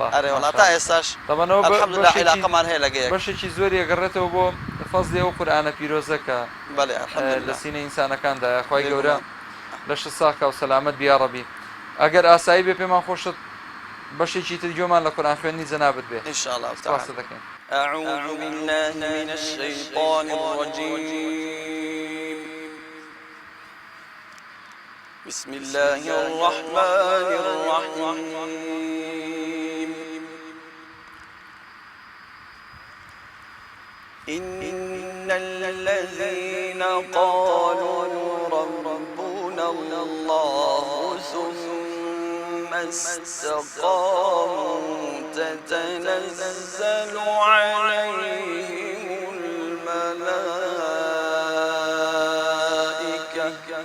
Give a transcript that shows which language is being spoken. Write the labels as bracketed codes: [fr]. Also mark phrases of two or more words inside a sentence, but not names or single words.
[ckb] ئەرێ وڵات تا ئێستاش الحەمدولله عیلاقەمان هەیە لەگەیەک بەشێکی زۆری ئەگەڕێتەوە بۆ فەزلی ئەو قورئانە پیرۆزەکە بەڵێ لە سینە ئینسانەکاندا خوای گەورە لەشە ساکە و سەلامەت بیا ڕەبی ئەگەر ئاسایی بێ پێمان خۆشت بەشێکی تر گوێمان لە قورئان خوێندنی جەنابەت بێ ئینشاءالله سپاس دەکەین. [ar] أعوذ بالله من الشيطان الرجيم بسم الله الرحمن الرحيم الذين قالوا ربنا الله ثم استقاموا تتنزل عليهم الملائكة